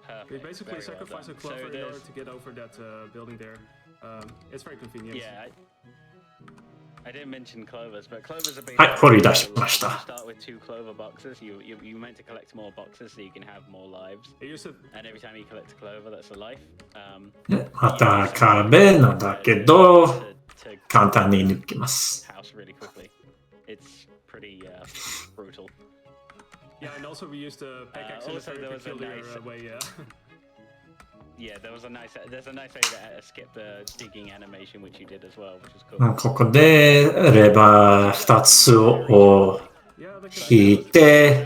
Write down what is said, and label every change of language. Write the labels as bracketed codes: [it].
[en] We basically sacrifice a clover in order to get over that building there. It's very convenient. Yeah, I didn't mention clovers, but clovers are [ja] はい、掘り出しました。 [en] start with 2 clover boxes. You meant to collect more boxes so you can have more lives. And every time you collect a clover, that's a life. [ja] また壁なんだけど、簡単に抜きます。 [en] House really quickly. It's pretty brutal. Yeah, and also we used the pickaxe in a very peculiar way. Yeah, there's a nice way to skip the digging animation, which you did as well, which is cool. [ja] ここでレバー2つを引いて、